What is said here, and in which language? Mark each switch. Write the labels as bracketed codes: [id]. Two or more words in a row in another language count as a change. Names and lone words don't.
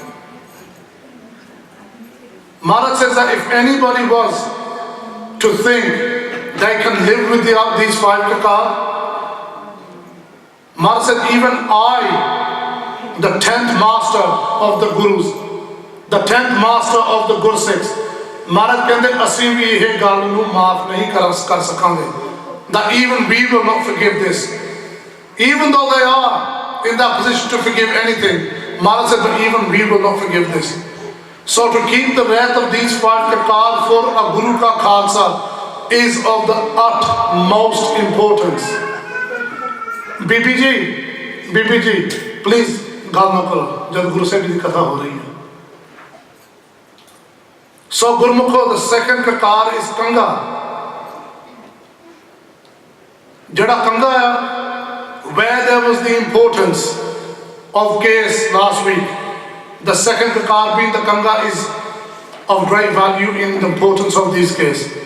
[en] Maharaj says that if anybody was to think they can live with these 5 Kakaar, Maharaj said, even I, the 10th master of the Gurus, the 10th master of the Gursikhs, [pa] ਮਹਾਰਾਜ ਕਹਿੰਦੇ ਅਸੀਂ ਵੀ ਇਹ ਗੱਲ ਨੂੰ ਮਾਫ਼ ਨਹੀਂ ਕਰ ਸਕਾਂਗੇ, [en] that even we will not forgive this. Even though they are in that position to forgive anything, Maharaj said, but even we will not forgive this. So to keep the wrath of these 5 Kakaar for a Guru ka Khalsa is of the utmost importance. [hi] बीबी जी, प्लीज़ गल ना करो जब गुरु साहिब जी की कथा हो रही है. [en] So Gurmukho, the 2nd Kakaar is Kanga. Jada Kanga hai, where there was the importance of case last week, the 2nd Kakaar being the Kanga is of great value in the importance of these cases.